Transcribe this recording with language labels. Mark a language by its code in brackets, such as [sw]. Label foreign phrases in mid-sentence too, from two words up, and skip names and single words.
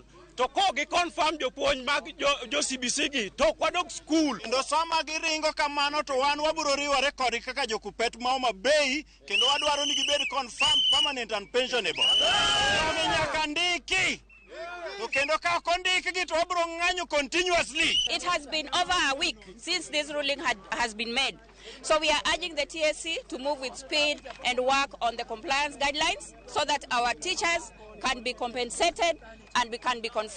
[luo] To ko gi confirm jopuonj mag jo CBC gi to kwadok skul. Kendo sama giringo kamano to wan wabiro riwore kodgi kaka jokupet ma Homa Bay kendo wadwaro ni gibed [en] confirmed, permanent and pensionable. [luo] Nyaka ndiki. To kendo ka ondikgi to wabiro ng'anyo continuously. [en] It has been over a week since this ruling has been made. So we are urging the TSC to move with speed and work on the compliance guidelines so that our teachers can be compensated and we can be confirmed.